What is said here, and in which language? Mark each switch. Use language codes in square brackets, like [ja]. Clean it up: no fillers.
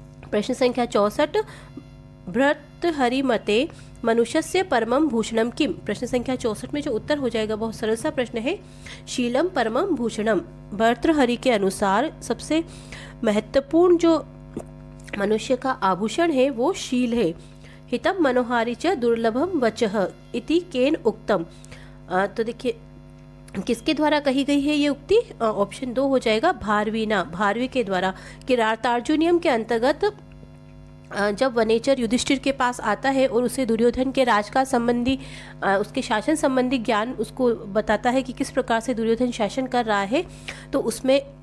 [sa] प्रश्न संख्या 64, भर्तृहरिमते मनुष्यस्य परमं भूषणम किम। [hi] प्रश्न संख्या 64 में जो उत्तर हो जाएगा बहुत सरल सा प्रश्न है, [sa] शीलम परमं भूषणम। [hi] भर्तृहरि के अनुसार सबसे महत्वपूर्ण जो मनुष्य का आभूषण है वो शील है। [sa] हितम मनोहारी च दुर्लभम वचः इति केन उक्तम। [hi] तो देखिए किसके द्वारा कही गई है ये उक्ति, ऑप्शन 2 हो जाएगा भारवीना, भारवी के द्वारा। किरातार्जुनियम के अंतर्गत जब वनेचर युधिष्ठिर के पास आता है और उसे दुर्योधन के राज का संबंधी उसके शासन संबंधी ज्ञान उसको बताता है कि किस प्रकार से दुर्योधन शासन कर रहा है, तो उसमें